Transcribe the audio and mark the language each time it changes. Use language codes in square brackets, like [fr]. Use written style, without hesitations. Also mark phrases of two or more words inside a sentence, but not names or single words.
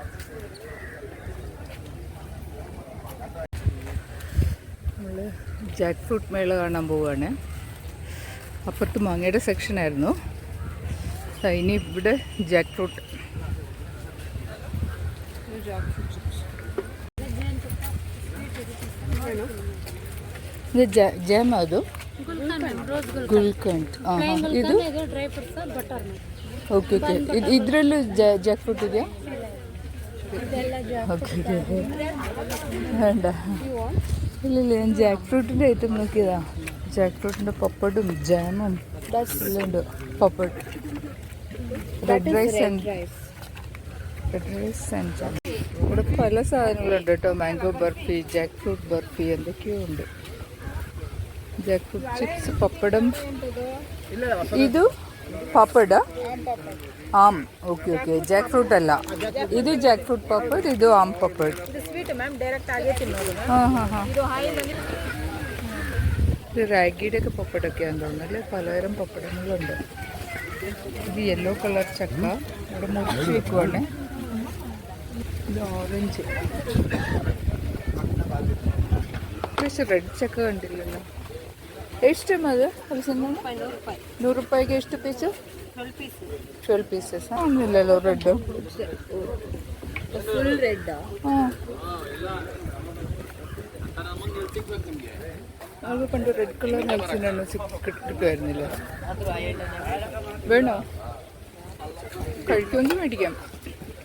[ml] നമ്മൾ [en] jack fruit [ml] മേള കാണാൻ പോവുകയാണ്. അപ്പുറത്ത് മാങ്ങയുടെ സെക്ഷനായിരുന്നു. ഇനി ഇവിടെ [en] jack fruit. [ml] ഇത് ജാം [kn] ಅದು ಗುಲ್ಕಂಡ್. ಇದು ಓಕೆ ಓಕೆ. ಇದರಲ್ಲೂ [en] jack fruit [kn] ಇದೆಯಾ? [ml] ഓക്കെ വേണ്ട. ഇല്ലില്ല, ഞാൻ ജാക്ക് ഫ്രൂട്ടിൻ്റെ ഐറ്റം നോക്കിയതാ. ജാക്ക് ഫ്രൂട്ടിൻ്റെ പപ്പടും ജാമും എല്ലാം ഉണ്ട്. പപ്പട്, [en] red rice and jam. [ml] ഇവിടെ പല സാധനങ്ങളുണ്ട് കേട്ടോ. മാംഗോ ബർഫി, [en] jack fruit [ml] ബർഫി, എന്തൊക്കെയോ ഉണ്ട്. [en] jack fruit chips, [ml] പപ്പടം. [kn] ಇದು ಪಾಪಡ ಆಮ್. ಓಕೆ ಓಕೆ. [en] jack fruit [kn] ಅಲ್ಲ, ಇದು [en] jack fruit [kn] ಪಾಪಡ್, ಇದು ಆಮ್ ಪಾಪಡ್. ಹಾಂ ಹಾಂ ಹಾಂ. [ml] ഇത് റാഗിയുടെയൊക്കെ പപ്പടമൊക്കെയാണെന്ന് തോന്നുന്നല്ലേ. പലതരം പപ്പടങ്ങളുണ്ട്. ഇത് [en] yellow colour [ml] ചക്ക ഇവിടെ മുറിച്ച് വെക്കുവാണ്. ഇത് ഓറഞ്ച്. പക്ഷെ റെഡ് ചക്ക കണ്ടില്ലല്ലോ. [kn] ಎಷ್ಟಮ್ಮ ಅದು ಹಲಸಿನ? 100 ರೂಪಾಯಿಗೆ ಎಷ್ಟು ಪೀಸು? 12 ಪೀಸಸ್. ಏನಿಲ್ಲല്ലോ ರೆಡ್. [en] full red. [ml] ಹಾಂ, ಆಗ ಪണ്ട് [en] red colour [ml] ഹലസിനൊന്നും കിട്ടുമായിരുന്നില്ല. വേണോ? കഴിക്കുമെങ്കിൽ മേടിക്കാം.